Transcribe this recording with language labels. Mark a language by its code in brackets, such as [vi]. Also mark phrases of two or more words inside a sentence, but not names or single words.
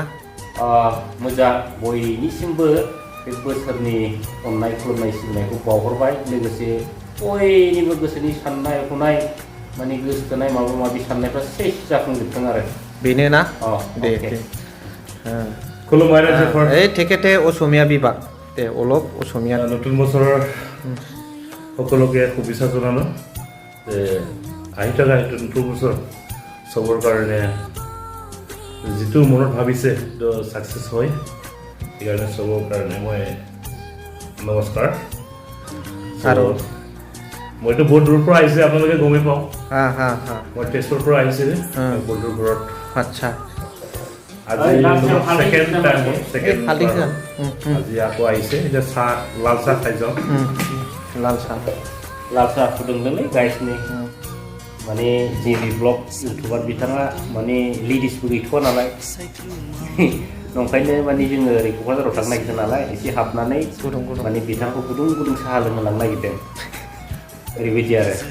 [brx] मोजां बयनिसिमबो बे बोसोरनि अननाय खुलुमनाय सिबिनायखौ बावहरबाय लोगोसे बयनिबो गोसोनि साननाय हनाय माने गोसोथोनाय माबा माबि साननायफ्रा सेस जाफुंजोबथों आरो बेनो ना दे खुलुमबाय रायजोफोर [as] তেখেতে অসমীয়া বিভাগ দে অলপ অসমীয়া নতুন বছৰৰ সকলোকে শুভেচ্ছা জনালো আহি থকা নতুন বছৰ চবৰ কাৰণে যিটো মনত ভাবিছে সাকসেস হয় সেইকাৰণে চবৰ কাৰণে মই নমস্কাৰ আৰু মইতো বহুত দূৰৰ পৰা আহিছে আপোনালোকে গমেই পাওঁ মই তেজপুৰৰ পৰা আহিছিলে বহুত দূৰ ঘৰত আচ্ছা আজি আজি আকৌ আহিছে এতিয়া চাহ লাল চাহ খাই যাওঁ [brx] लाल साह फुदुंदोंलै गाइसनि माने जेबि ब्लग इउटुबार बिथाङा माने लेडिसबो गैथ'वा नालाय नंखायनो माने जोङो ओरै क'क्राझाराव थांनो नागिरदों नालाय एसे हाबनानै माने बिथांखौ गुदुं साहा लोंहोलांनो नागिरदों ओरैबायदि आरो